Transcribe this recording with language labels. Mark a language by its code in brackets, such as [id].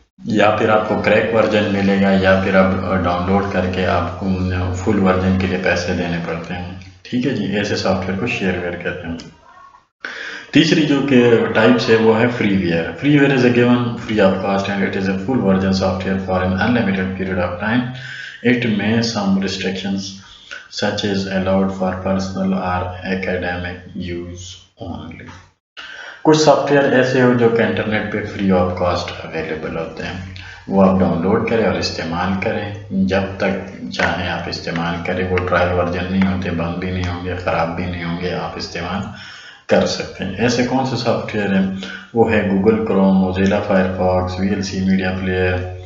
[ur] یا پھر آپ کو کریک ورژن ملے گا، یا پھر آپ ڈاؤن لوڈ کر کے آپ کو فل ورژن کے لیے پیسے دینے پڑتے ہیں، ٹھیک ہے جی۔ ایسے سافٹ ویئر کو شیئر ویئر کہتے ہیں۔ تیسری جو کہ ٹائپس ہے وہ ہے [en] Freeware. Freeware is a given free of cost and it is a full version software for an unlimited period of time. It may some restrictions such as allowed for personal or academic use only. [ur] کچھ soft where ایسے ہو جو کہ internet پہ free of cost available ہوتے ہیں، وہ آپ down load کریں اور استعمال کریں، جب تک چاہیں آپ استعمال کریں، وہ ٹرائل ورژن نہیں ہوتے، بند بھی نہیں ہوں گے، خراب بھی نہیں ہوں گے، آپ استعمال کر سکتے ہیں۔ ایسے کون سے سافٹ ویئر ہیں؟ وہ ہے Google Chrome, Mozilla Firefox, VLC media player.